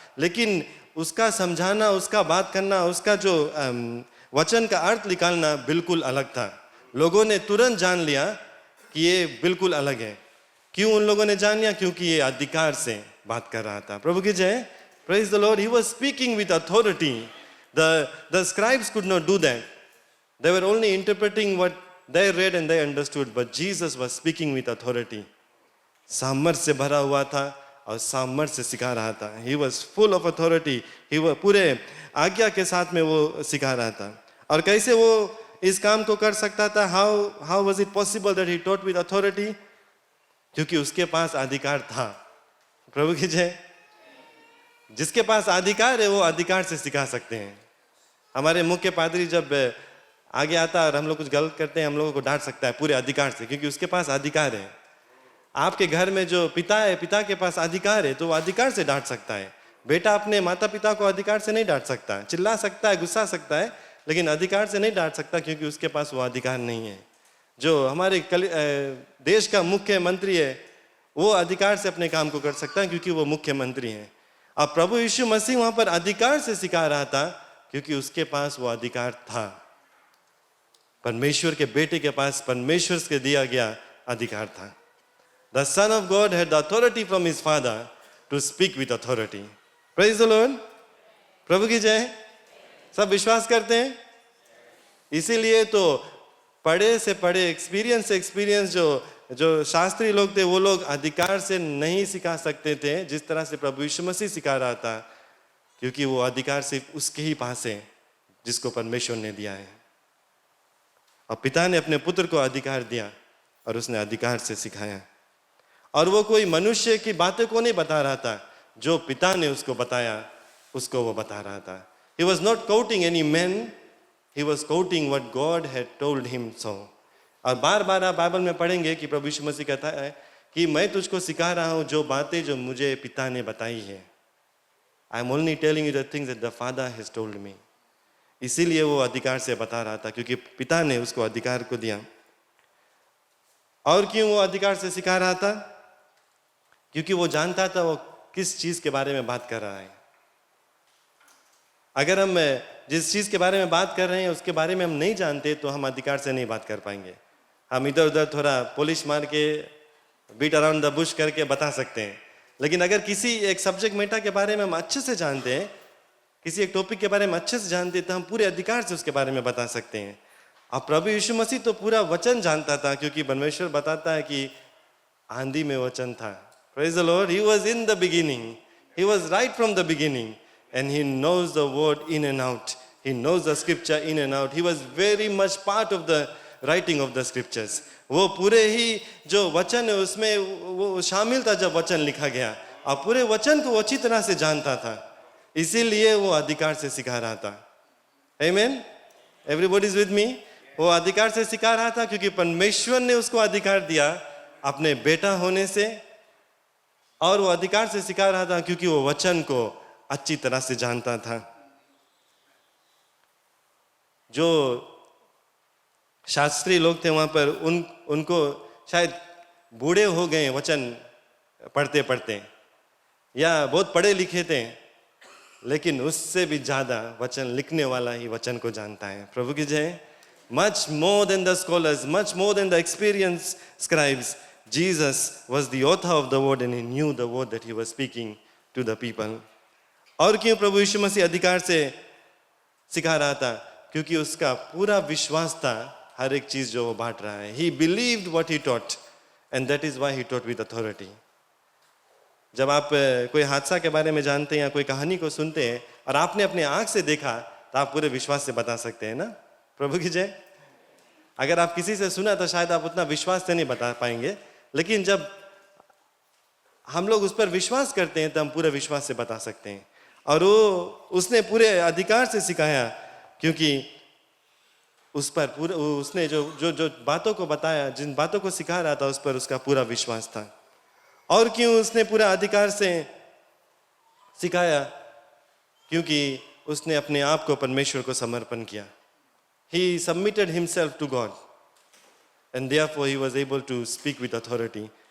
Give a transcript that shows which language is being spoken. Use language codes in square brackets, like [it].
[hi] लेकिन उसका समझाना, उसका बात करना, उसका जो वचन का अर्थ निकालना बिल्कुल अलग था। लोगों ने तुरंत जान लिया कि ये बिल्कुल अलग है। क्यों उन लोगों ने जान लिया? क्योंकि ये अधिकार से बात कर रहा था। प्रभु की जय, [en] Praise the Lord. He was speaking with authority. The scribes could not do that. They were only interpreting what they read and they understood, but Jesus was speaking with authority. [hi] सामर्थ्य से भरा हुआ था और सामर्थ्य से सिखा रहा था। [en] He was full of authority. He was [hi] पूरे आज्ञा के साथ में वो सिखा रहा था। और कैसे वो इस काम को कर सकता था? [en] How was it possible that he taught with authority? [hi] क्योंकि उसके पास अधिकार था। प्रभु की जय। जिसके पास अधिकार है वो अधिकार से सिखा सकते हैं। हमारे मुख्य पादरी जब आगे आता है और हम लोग कुछ गलत करते हैं, हम लोगों को डांट सकता है पूरे अधिकार से, क्योंकि उसके पास अधिकार है। आपके घर में जो पिता है, पिता के पास अधिकार है, तो वो अधिकार से डांट सकता है। बेटा अपने माता पिता को अधिकार से नहीं डांट सकता, चिल्ला सकता है, गुस्सा सकता है, लेकिन अधिकार से नहीं डांट सकता, क्योंकि उसके पास वो अधिकार नहीं है। जो हमारे देश का मुख्यमंत्री है, वो अधिकार से अपने काम को कर सकता है, क्योंकि वो मुख्यमंत्री है। अब प्रभु यीशु मसीह वहां पर अधिकार से सिखा रहा था, क्योंकि उसके पास वो अधिकार था। परमेश्वर के बेटे के पास परमेश्वर से दिया गया अधिकार था। [en] The Son of God had the authority from his Father to speak with authority. Praise the Lord. [hi] प्रभु की जय। सब विश्वास करते हैं? इसीलिए तो पढ़े से पढ़े, एक्सपीरियंस से एक्सपीरियंस जो शास्त्री लोग थे, वो लोग अधिकार से नहीं सिखा सकते थे जिस तरह से प्रभु यीशु मसीह सिखा रहा था, क्योंकि वो अधिकार सिर्फ उसके ही पास है जिसको परमेश्वर ने दिया है। और पिता ने अपने पुत्र को अधिकार दिया और उसने अधिकार से सिखाया। और वो कोई मनुष्य की बातें को नहीं बता रहा था, जो पिता ने उसको बताया उसको वो बता रहा था। [en] He was not quoting any man, he was quoting what God had told him so. [hi] और बार बार आप बाइबल में पढ़ेंगे कि प्रभु यीशु मसीह कहता है कि मैं तुझको सिखा रहा हूँ जो बातें जो मुझे पिता ने बताई है। [en] I am only telling you the things that the father has told me. [hi] इसीलिए वो अधिकार से बता रहा था, क्योंकि पिता ने उसको अधिकार को दिया। और क्यों वो अधिकार से सिखा रहा था? क्योंकि वो जानता था वो किस चीज के बारे में बात कर रहा है। अगर हम जिस चीज के बारे में बात कर रहे हैं उसके बारे में हम नहीं जानते तो हम अधिकार से नहीं बात कर पाएंगे। हम इधर उधर थोड़ा पॉलिश मार के [en] beat around the bush [hi] करके बता सकते हैं, लेकिन अगर किसी एक सब्जेक्ट मैटर के बारे में हम अच्छे से जानते हैं, किसी एक टॉपिक के बारे में अच्छे से जानते हैं, तो हम पूरे अधिकार से उसके बारे में बता सकते हैं। अब प्रभु यीशु मसीह तो पूरा वचन जानता था, क्योंकि परमेश्वर बताता है कि आंधी में वचन था। [en] Praise the Lord. He was in the beginning. He was right from the beginning. And he knows the word in and out. He knows the scripture in and out. He was very much part of the writing of the scriptures. [hi] वो पूरे ही जो वचन है उसमें वो शामिल था जब वचन लिखा गया, और पूरे वचन को वो अच्छी तरह से जानता था। इसीलिए वो अधिकार से सिखा रहा था। [en] Amen? Everybody is with me? [hi] वो अधिकार से सिखा रहा था क्योंकि परमेश्वर ने उसको अधिकार दिया अपने बेटा होने से, और वो अधिकार से सिखा रहा था क्योंकि वो वचन को अच्छी तरह से जानता था। जो शास्त्री लोग थे वहां पर उनको शायद बूढ़े हो गए वचन पढ़ते पढ़ते, या बहुत पढ़े लिखे थे, लेकिन उससे भी ज्यादा वचन लिखने वाला ही वचन को जानता है। प्रभु की जय। [en] Much more than the scholars, much more than the experienced scribes, Jesus was the author of the word and he knew the word that he was speaking to the people. [hi] और क्यों प्रभु यीशु मसीह अधिकार से सिखा रहा था? क्योंकि उसका पूरा विश्वास था हर एक चीज जो वो बांट रहा है। [en] He believed what he taught and that is why he taught with authority. [hi] जब आप कोई हादसा के बारे में जानते हैं या कोई कहानी को सुनते हैं और आपने अपने आंख से देखा, तो आप पूरे विश्वास से बता सकते हैं ना। प्रभु की जय। अगर आप किसी से सुना तो शायद आप उतना विश्वास से नहीं बता पाएंगे, लेकिन जब हम लोग उस पर विश्वास करते हैं तो हम पूरे विश्वास से बता सकते हैं। और वो उसने पूरे अधिकार से सिखाया, क्योंकि उस पर पूरा उसने जो जो जो बातों को बताया, जिन बातों को सिखा रहा था, उस पर उसका पूरा विश्वास था। और क्यों उसने पूरा अधिकार से सिखाया? क्योंकि उसने अपने आप को परमेश्वर को समर्पण किया। [en] He submitted himself to God and therefore he was able to speak with authority.